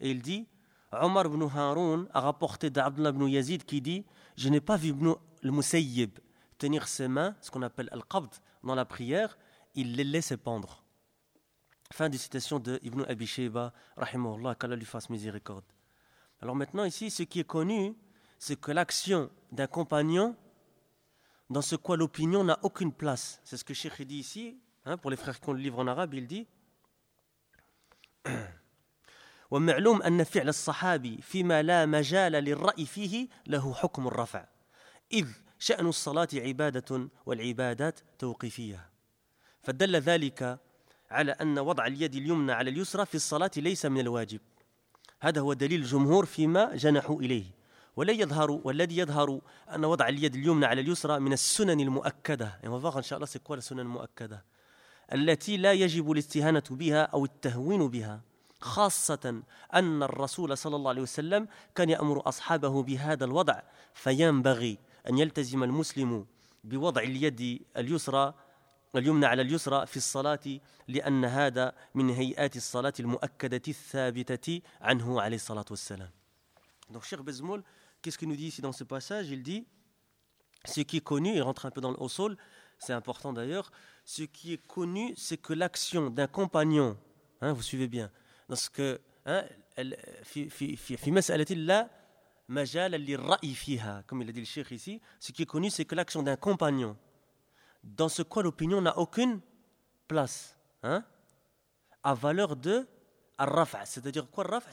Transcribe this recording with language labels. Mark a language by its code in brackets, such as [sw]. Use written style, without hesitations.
[fr] Et il dit Omar ibn Haroun a rapporté d'Abdullah ibn Yazid qui dit je n'ai pas vu ibn al-Musayyib tenir ses mains, ce qu'on appelle al-Qabd, dans la prière. Il les laissait pendre. Fin de citation de Ibn Abi Shayba, rahimahullah, qu'Allah lui fasse miséricorde. Alors maintenant ici, ce qui est connu, c'est que l'action d'un compagnon, dans ce quoi l'opinion n'a aucune place. C'est ce que Cheikh dit ici, hein, pour les frères qui ont le livre en arabe, il dit [ar] « وَمَعْلُومْ أَنَّ فِعْلَ الصَّحَابِ فِي مَا لَا مَجَالَ لِلْرَأِي فِيهِ لَهُ حُكْمُ الرَّفْعَ إِذْ شَأْنُ الصَّلَاةِ عِبَادَةٌ وَالْعِبَادَاتِ تَوْقِفِيهَا فدل ذلك على أن وضع اليد اليمنى على اليسرى في الصلاة ليس من الواجب هذا هو دليل الجمهور فيما جنحوا إليه ولا يظهر والذي يظهر أن وضع اليد اليمنى على اليسرى من السنن المؤكدة إن شاء الله سيكون السنن المؤكدة التي لا يجب الاستهانة بها أو التهوين بها خاصة أن الرسول صلى الله عليه وسلم كان يأمر أصحابه بهذا الوضع فينبغي أن يلتزم المسلم بوضع اليد اليسرى اليمنى على اليسرى في الصلاة لأن هذا من هيئات الصلاة المؤكدة الثابتة عنه عليه الصلاة والسلام. [fr] Donc Cheikh Bazoum, qu'est-ce qu'il nous dit ici dans ce passage? Il dit, ce qui est connu, il rentre un peu dans l'usul, c'est important d'ailleurs, ce qui est connu, c'est que l'action d'un compagnon, hein, vous suivez bien, dans ce que, hein, [ar] في مسألة لا مجال للرأي فيها, [fr] comme il a dit le Cheikh ici, ce qui est connu, c'est que l'action d'un compagnon dans ce quoi l'opinion n'a aucune place, hein, à valeur de al-raf'a. C'est-à-dire quoi al-raf'a ?